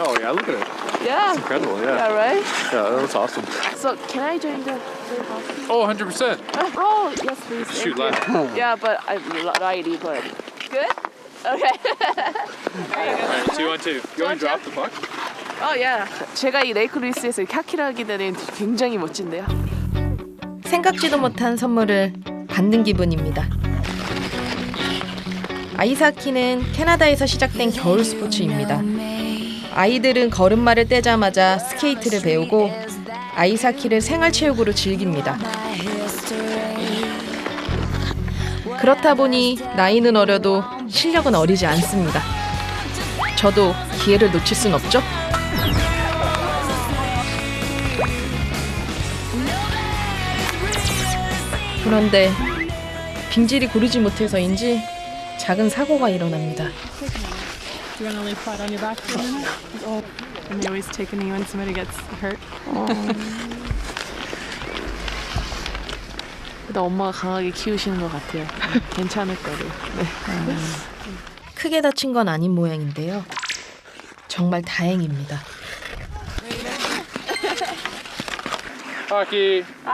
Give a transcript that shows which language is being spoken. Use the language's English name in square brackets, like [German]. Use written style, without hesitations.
[English] Oh yeah, look at it. Yeah. It's incredible. Yeah. Yeah, right? Yeah, that's awesome. So, can I join the playing hockey? Oh, 100%. Oh, yes, please. Shoot, Thank you. left. Yeah, but I'm righty, but good. Okay. Alright, 2-on-2. You want to drop the puck? Oh, yeah. [Korean] 제가 이 레이크 루이스에서 이렇게 하키를 하게 되는 굉장히 멋진데요. 생각지도 못한 선물을 받는 기분입니다. 아이스하키는 캐나다에서 시작된 겨울 스포츠입니다. 아이들은 걸음마를 떼자마자 스케이트를 배우고 아이스하키를 생활체육으로 즐깁니다. 그렇다 보니 나이는 어려도 실력은 어리지 않습니다. 저도 기회를 놓칠 순 없죠? 그런데 빙질이 고르지 못해서인지 작은 사고가 일어납니다. [English] You want to lay flat on your back for a minute? Oh. And they always take a knee when somebody gets hurt. [Korean] 일단 엄마가 강하게 키우시는 것 같아요. 괜찮을 거를. 네. 크게 다친 건 아닌 모양인데요. 정말 다행입니다. [English] Hockey.